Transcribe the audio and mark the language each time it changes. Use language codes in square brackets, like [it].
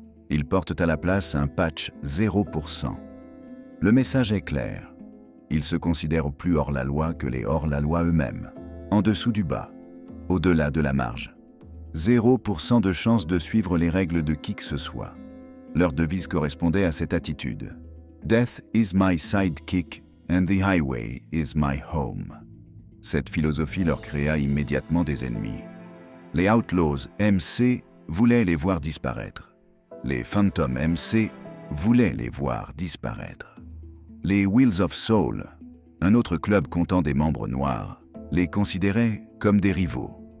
[fr] Ils portent à la place un patch 0%. Le message est clair. Ils se considèrent plus hors-la-loi que les hors-la-loi eux-mêmes, en dessous du bas, au-delà de la marge. 0% de chance de suivre les règles de qui que ce soit. Leur devise correspondait à cette attitude. [en] Death is my sidekick and the highway is my home. [fr] Cette philosophie leur créa immédiatement des ennemis. Les Outlaws MC voulaient les voir disparaître. Les Phantom MC voulaient les voir disparaître. Les Wheels of Soul, un autre club comptant des membres noirs, les considéraient comme des rivaux.